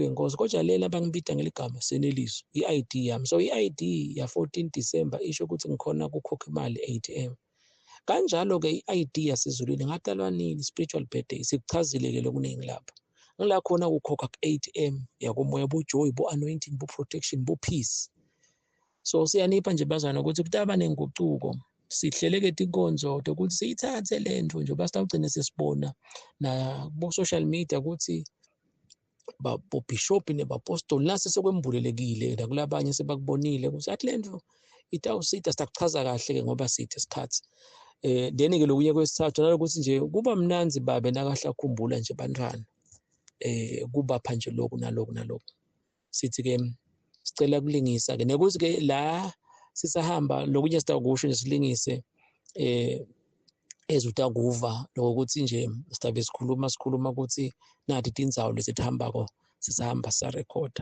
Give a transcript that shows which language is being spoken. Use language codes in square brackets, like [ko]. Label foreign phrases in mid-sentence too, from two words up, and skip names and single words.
[ss] yenkosi kodwa lela bangibida ngeligama seneliso i-ID yami so i-ID ya 14 December isho ukuthi ngikhona ukukhokha imali ATM kanjalo ke i-ID yasezulwini ngadalwa nini [en] spiritual birthday [ss] sikuchazile ke lokuningi lapha ngila khona ukukhokha ku-ATM yakomoya bojoy bo-anointing bo-protection bo-peace so siyanipha nje bazana ukuthi kutaba nenguquko sihleleke tinkonzo ukuthi siyithathe lento nje basitawugcine sesibona na bo [en] social media [ss] ukuthi bo bishop nebapostoli nase sekwembulelekile nakulabanye sebakubonile ukuthi athi lento itawusita sitakuchaza kahle ke ngoba sithe isikhathi then ke lokunye kwesithathu nalokuthi nje kuba mnanzi babe nakahla khumbula nje bantwana kubapha nje lokhu nalokhu sithi ke sicela kulingisa ke nekuthi ke la sisahamba lokunye sitakusho nje silingise ezutakuva lokuthi nje sitabe sikhuluma ukuthi nathi tindzawo lesithambako sisahamba sa recorder.